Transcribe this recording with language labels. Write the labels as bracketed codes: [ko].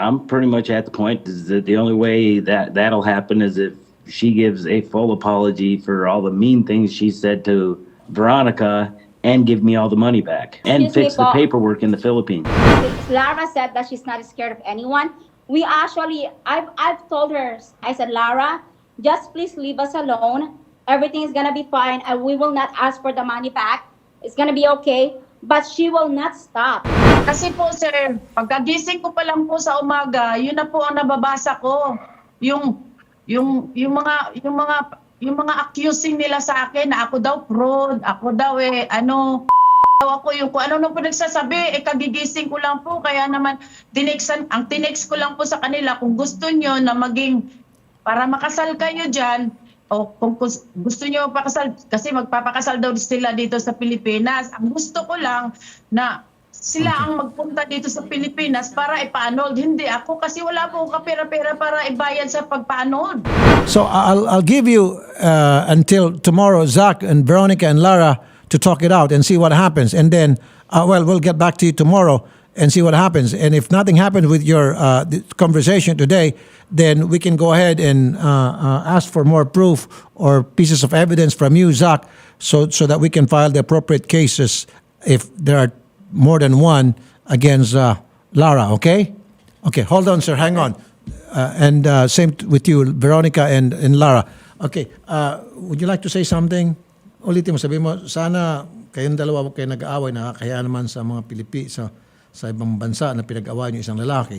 [en] I'm pretty much at the point is that the only way that'll happen is if she gives a full apology for all the mean things she said to Veronica and give me all the money back and Excuse me, fix the Paul. paperwork in the Philippines. Lara said that she's not scared of anyone. We actually, I've told her, I said, Lara, Just please leave us alone. Everything is gonna be fine, and we will not ask for the money back. It's gonna be okay. But she will not stop. [tl] Kasi po sir, pagkagising ko pa lang po sa umaga, yun na po ang nababasa ko. Yung mga accusing nila sa akin na ako daw fraud, ako daw ako yung kung ano nung pinagsasabi, kagigising ko lang po. Kaya naman, ang tinext ko lang po sa kanila, kung gusto nyo na maging, para makasal kayo dyan, o kung gusto nyo pakasal, kasi magpapakasal daw sila dito sa Pilipinas. Ang gusto ko lang na sila ang magpunta dito sa Pilipinas para ipa-annulled. Hindi ako kasi wala po kapera-pera para ibayad sa pagpa-annulled. [en] So I'll give you until tomorrow, Zach and Veronica and Lara, to talk it out and see what happens. And then, we'll get back to you tomorrow and see what happens. And if nothing happens with your conversation today, then we can go ahead and ask for more proof or pieces of evidence from you, Zach, so that we can file the appropriate cases if there are more than one against Lara, okay? Okay, hold on, sir. Hang on. And same with you, Veronica and Lara. Okay, would you like to say something? [tl] Ulitin mo, sabi mo, sana kayong dalawa huwag kayo nag-aaway, nakakaya naman sa mga sa ibang bansa na pinag-awayan yung isang lalaki.